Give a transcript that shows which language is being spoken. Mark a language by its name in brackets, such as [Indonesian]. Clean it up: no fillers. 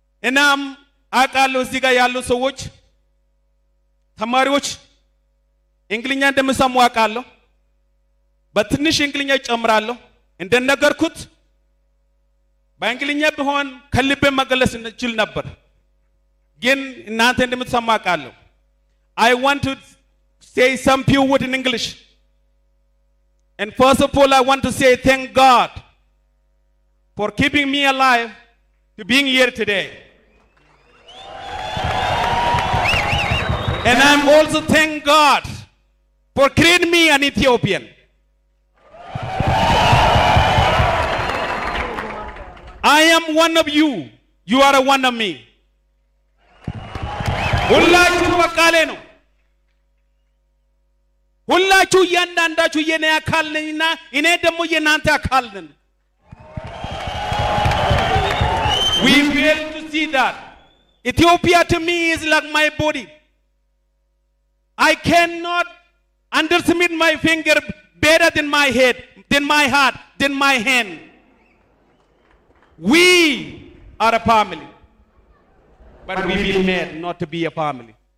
[Amharic] እናም አውቃለሁ እዚህ ጋር ያሉ ሰዎች ተማሪዎች እንግሊኛ እንደምሰሙ አውቃለሁ። በትንሽ እንግሊኛ ጨምራለሁ። እንደነገርኩት በእንግሊኛ ቢሆን ከልቤ መገለጽ እንችል ነበር፣ ግን እናንተ እንደምትሰሙ አውቃለሁ። [English] I want to say some few words in English. And first of all, I want to say thank God for keeping me alive to being here today. And I'm also thank God for creating me an Ethiopian. I am one of you. You are one of me. [Amharic] ሁላችሁ በቃሌ ነው። ሁላችሁ እያንዳንዳችሁ የኔ አካል ነኝና እኔ ደግሞ የናንተ አካል ነኝ። [English] We fail to see that. Ethiopia to me is like my body. I cannot underestimate my finger better than my head, than my heart, than my hand. We are a family, but we've been made not to be a family.